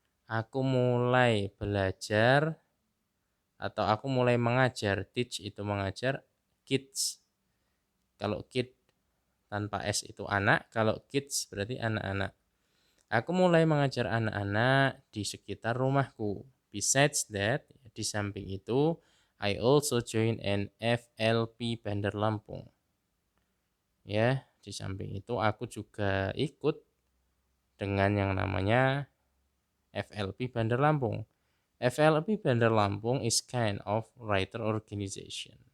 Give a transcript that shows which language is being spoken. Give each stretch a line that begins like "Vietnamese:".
Indonesian: Aku mulai belajar atau aku mulai mengajar. Teach itu mengajar, kids. Kalau kid tanpa S itu anak, kalau kids berarti anak-anak. Aku mulai mengajar anak-anak di sekitar rumahku.
English: Besides that,
Indonesian: di samping itu,
English: I also join an FLP Bandar Lampung.
Indonesian: Ya, di samping itu aku juga ikut dengan yang namanya FLP Bandar Lampung.
English: FLP Bandar Lampung is kind of writer organization.